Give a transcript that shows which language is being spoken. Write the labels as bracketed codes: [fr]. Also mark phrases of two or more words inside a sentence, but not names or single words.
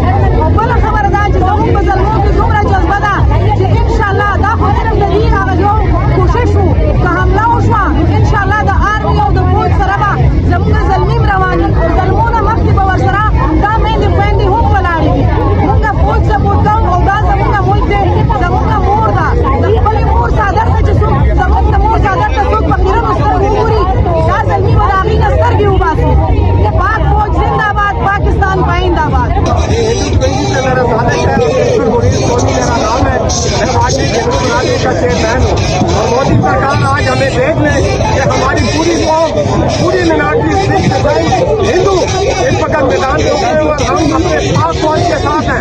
[ps] او بله خبره دا چې زموږ په زلمو کې دومره جذبه ده چې انشاءالله دا خو علم د دین هغه یو کوشش وو، که حمله وشوه نو انشاءالله د آرمي او د فوج سره به زموږ زلمي رواني او زلمو نه مخکې به ورسره دا میندې خویندې هم ولاړې وي. موږ فوج سپورټ کوو او دا زموږ ملک دی، زموږ مور ده. د خپلې مور څادر ته چې څوک زموږ د مور څادر ته څوک په خیرنو سترګو وګوري دا زلمي به د هغې نه سترګې وباسي. [ur] پاک فوج زندہ باد، پاکستان پائندہ باد. اور مودی سرکار آج ہمیں دیکھ لے کہ ہماری پوری قوم، پوری مینارٹی سکھ عیسائی ہندو اس وقت میدان میں اترے اور ہم اپنے پاک فوج کے ساتھ ہیں.